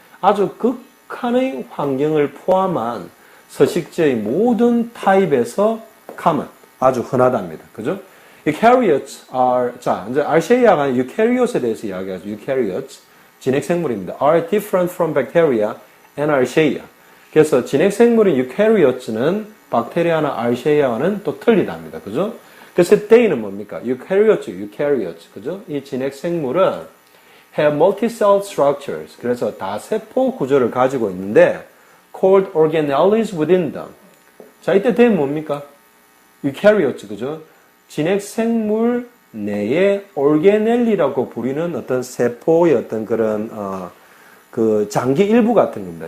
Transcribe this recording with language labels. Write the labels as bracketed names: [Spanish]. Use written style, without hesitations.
[Korean] 아주 극한의 환경을 포함한 서식지의 모든 타입에서 common. 아주 흔하답니다. 그죠? [English] Eukaryotes are, [Korean] 자, 이제 Archaea가 Eukaryot에 대해서 이야기하죠. Eukaryotes. 진핵생물입니다. [English] Are different from bacteria and Archaea. [Korean] 그래서 진핵생물인 Eukaryotes는 박테리아나 Archaea와는 또 틀리답니다. 그죠? 그래서 they는 뭡니까? Eukaryotes. 그죠? 이 진핵생물은 [English] have multi-cell structures. [Korean] 그래서 다세포 구조를 가지고 있는데 [English] called organelles within them. [Korean] 자, 이때 they는 뭡니까? Eukaryotes. 그죠? 진핵생물 내에 organelle라고 부리는 어떤 세포의 어떤 그런 그 장기 일부 같은 겁니다.